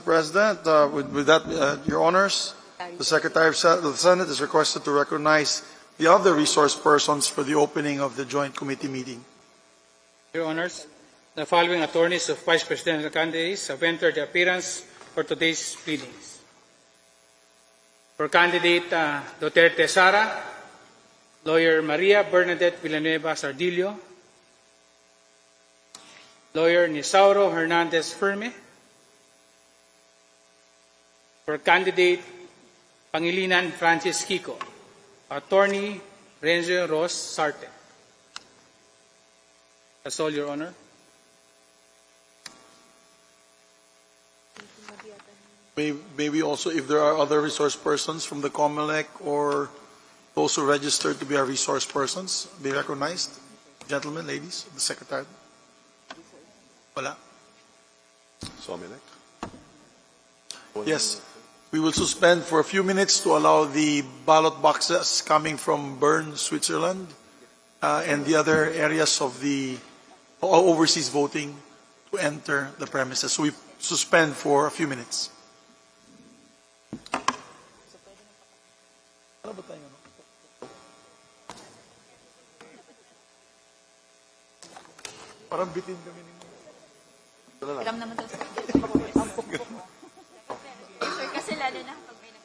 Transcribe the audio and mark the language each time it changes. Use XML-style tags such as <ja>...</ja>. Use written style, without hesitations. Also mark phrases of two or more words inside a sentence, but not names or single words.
<en>President, with that, Your Honors, the Secretary of the Senate is requested to recognize the other resource persons for the opening of the joint committee meeting. Your Honors, the following attorneys of Vice Presidential candidates have entered the appearance for today's proceedings. For candidate Duterte Sara, lawyer Maria Bernadette Villanueva Sardillo, lawyer Nisauro Hernandez Ferme. For candidate Pangilinan Francis Kiko, attorney Renzo Ross Sarte. That's all, Your Honor. May we also, if there are other resource persons from the COMELEC or those who registered to be our resource persons, be recognized. Gentlemen, ladies, the Secretary. Wala. Somelec. Yes. We will suspend for a few minutes to allow the ballot boxes coming from Bern, Switzerland, and the other areas of the overseas voting to enter the premises. So we suspend for a few minutes.</en> <tl>Parang bitin kami ninyo. Alam naman daw sir. Sir, kasi lalo na pag may</tl>